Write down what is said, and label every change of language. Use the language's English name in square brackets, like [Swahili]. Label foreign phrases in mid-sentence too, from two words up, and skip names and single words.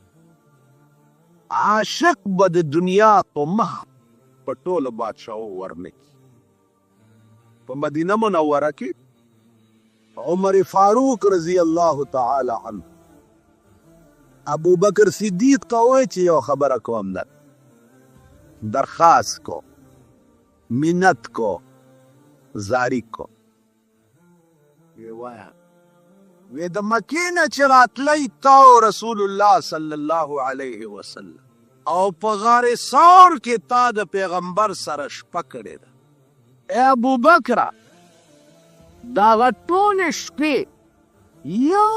[Pashto] عاشق به د دنیا په مخ په ټوله بادشاهو ورنکي په مدینه منوره کې عمر فاروق [Arabic] رضی الله تعالی عنه [Pashto] ابو بکر صدیق ته وایي چې یو خبره کوم نه درخواست کو منت کو زاری کو وی د مکې نه چې راتلی تا رسول الله [Arabic] صلی الله علیه وسلم [Pashto] او په غار ثور کې تا د پیغمبر سره شپه کړې ده ای ابو بکر دغه ټولې شپې یو